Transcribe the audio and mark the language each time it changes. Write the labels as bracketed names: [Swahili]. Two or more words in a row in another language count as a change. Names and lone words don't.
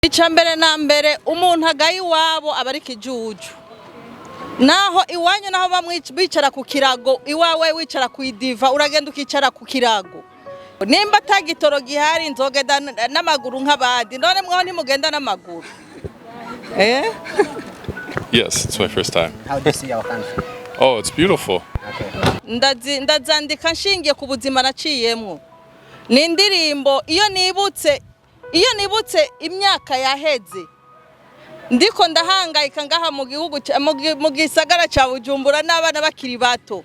[Rundi] Icambere na mbere umuntu agaye iwabo abari kijuju. Naho iwanyu naho bicara ku kirago, iwawe wicara ku idiva uragenda ukicara ku kirago. Nimba atagitoro gihari nzogenda n'amaguru nk'abandi. None mwaho ntimugenda n'amaguru. [English] Yes, it's my first time. How do you see our country? Oh, it's beautiful. Okay. [Rundi] Ndazandika nshingiye ku buzima naciyemwo. Ni indirimbo iyo nibutse imyaka yaheze. Ndiko ndahangayika ngaha mu gihugu mu gisagara ca Bujumbura n'abana bakiri bato.